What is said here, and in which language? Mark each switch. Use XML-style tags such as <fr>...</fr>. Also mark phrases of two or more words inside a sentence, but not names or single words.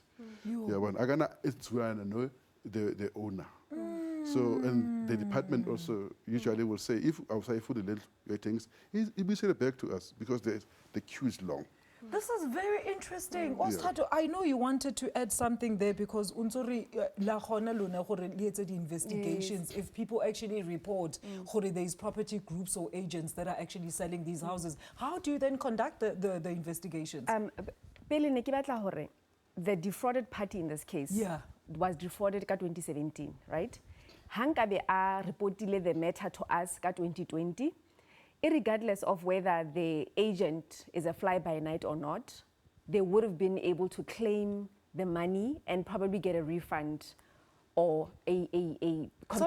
<en>It's where I know the owner. So, and the department also usually will say, if outside food and things, it will send it back to us because the queue is long. This is very interesting. Thato, I know you wanted to add something there because</en> <st>unsori la khona lona gore le etse</st> <en>the investigations. If people actually report gore there is property groups or agents that are actually selling these houses, how do you then conduct the investigations?</en> <st>Pele ne ke batla hore</st> <en>the defrauded party in this case was defrauded ka 2017, right?</en> <st>Hankabe a reportile</st> <en>the matter to us ka 2020, irregardless of whether the agent is a fly-by-night or not, they would have been able to claim the money and probably get a refund or a compensation.</en>